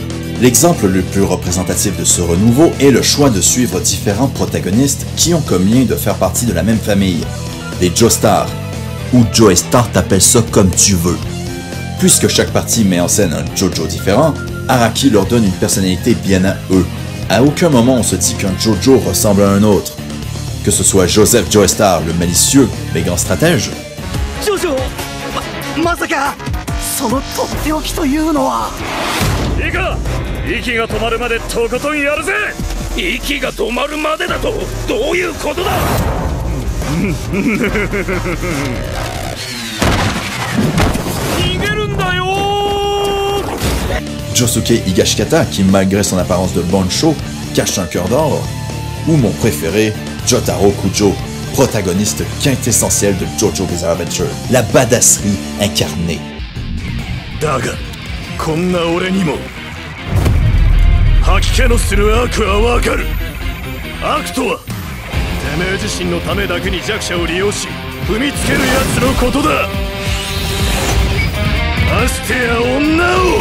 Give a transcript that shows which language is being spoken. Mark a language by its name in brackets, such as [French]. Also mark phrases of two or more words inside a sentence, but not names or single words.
[French] L'exemple le plus représentatif de ce renouveau est le choix de suivre différents protagonistes qui ont comme lien de faire partie de la même famille, les Joestar, ou Joestar, t'appelles ça comme tu veux. Puisque chaque partie met en scène un Jojo différent, Araki leur donne une personnalité bien à eux. À aucun moment on se dit qu'un Jojo ressemble à un autre. Que ce soit Joseph Joestar, le malicieux mais grand stratège, [Japanese] Jojo, まさかそのとっておきというのは。いいか、息が止まるまでとことんやるぜ。息が止まるまでだとどういうことだ。逃げるんだよ。 [French] Josuke Higashikata, qui malgré son apparence de boncho, cache un cœur d'or, ou mon préféré, Jotaro Kujo, protagoniste quintessentiel de Jojo Bizarre Adventure, la badasserie incarnée. [Japanese] だがこんな俺にも吐き気のする悪はわかる。悪とはてめえ自身のためだけに弱者を利用し踏みつける奴のことだ。ましてや女を。